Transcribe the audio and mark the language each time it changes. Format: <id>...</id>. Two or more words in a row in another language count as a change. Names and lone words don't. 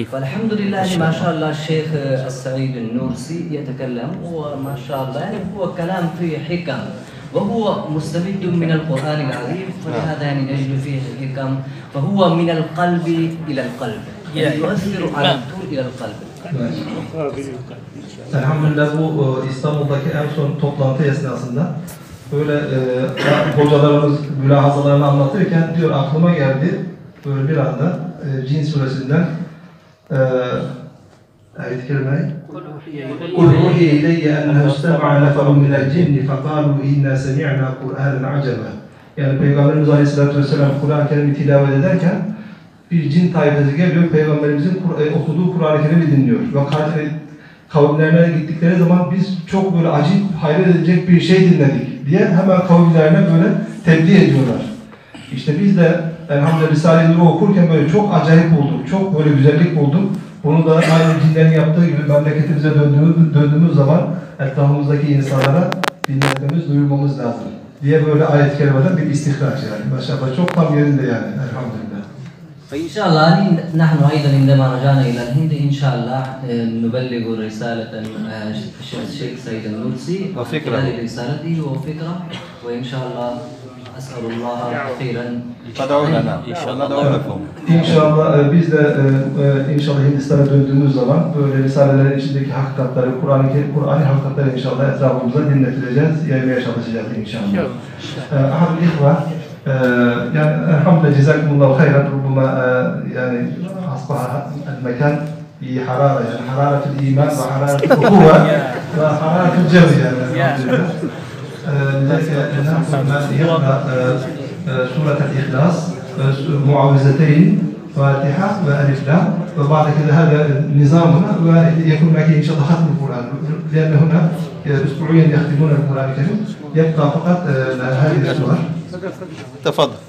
<ar>فالحمد لله ما شاء الله الشيخ السعيد النورسي يتكلم وما شاء الله يعني هو كلام فيه حكم وهو مستمد من القرآن العظيم فلهذا يعني نجد فيه حكم فهو من القلب إلى القلب يؤثر على الطول إلى القلب.</ar> <tr>Elhamdülillah bu İstanbul'daki en son toplantı esnasında böyle hocalarımız mülahazalarını anlatırken diyor aklıma geldi böyle bir anda Cin suresinden ayet-i kerime</tr> <ar>قُلْ أُوحِيَ إِلَيَّ أَنَّهُ اسْتَمَعَ نَفَرٌ مِنَ الْجِنِّ فَقَالُوا إِنَّا سَمِعْنَا قُرْآنًا عَجَبًا.</ar> <tr>Yani Peygamberimiz Aleyhisselatü Vesselam Kur'an-ı Kerim'i tilavet ederken bir cin tayfası geliyor, Peygamberimizin okuduğu Kur'an-ı Kerim'i dinliyor. Ve kavimlerine gittikleri zaman biz çok böyle acayip, hayret edecek bir şey dinledik diye hemen kavimlerine böyle tebliğ ediyorlar. İşte biz de elhamdülillah Risale-i Nur'u okurken böyle çok acayip bulduk, çok böyle güzellik bulduk. Bunu da aynı cinlerin yaptığı gibi memleketimize döndüğümüz zaman etrafımızdaki insanlara dinletmemiz, duyurmamız lazım diye böyle ayet-i kerimeden bir istihraç yani. Maşallah çok tam yerinde yani elhamdülillah.</tr> <ar>فإن شاء الله نحن أيضا عندما رجعنا إلى الهند إن شاء الله نبلغ رسالة الشيخ سيد النورسي وفكرة رسالته وفكرة وإن شاء الله أسأل الله خيرا تدعو لنا إن شاء الله ندعو لكم.</ar> <tr>İnşallah biz de inşallah Hindistan'a döndüğümüz zaman böyle risalelerin içindeki hakikatleri, Kur'an'ı hakikatleri inşallah etrafımıza dinletileceğiz, yaymaya çalışacağız inşallah. Ahad İhva,</tr> <ar>يعني الحمد لله جزاكم الله خيرا ربما يعني أصبح المكان في حرارة يعني حرارة الإيمان وحرارة الأخوة وحرارة الجو يعني الحمد لله. لذلك نأخذ ما يقرأ سورة الإخلاص معوذتين فاتحة وألف لام وبعد كده هذا نظامنا ويكون معك إن شاء الله ختم القرآن لأن هنا أسبوعيا يختمون القرآن الكريم يبقى فقط هذه السور.</ar>